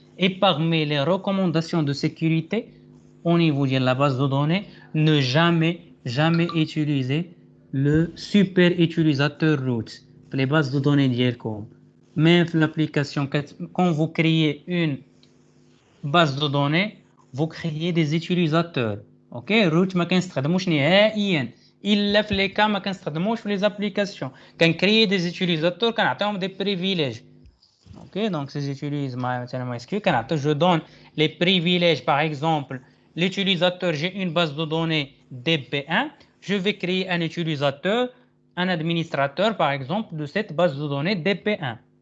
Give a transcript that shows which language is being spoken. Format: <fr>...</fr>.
<fr>Et parmi les recommandations de sécurité au niveau de la base de données, ne jamais utiliser le super utilisateur root. Les bases de données d'IELCOM. Même l'application, quand vous créez une base de données, vous créez des utilisateurs.</fr> <ar>Ok, root ما كنستخدموش نهائيا الا في لي كا ما كنستخدموش في</ar> <fr>les applications. Quand créer des utilisateurs, كنعطيهم des privilèges. Ok, donc ces utilisent MySQL, je donne les privilèges, par exemple, l'utilisateur, j'ai une base de données DB1, je vais créer un utilisateur, un administrateur, par exemple, de cette base de données DB1.</fr>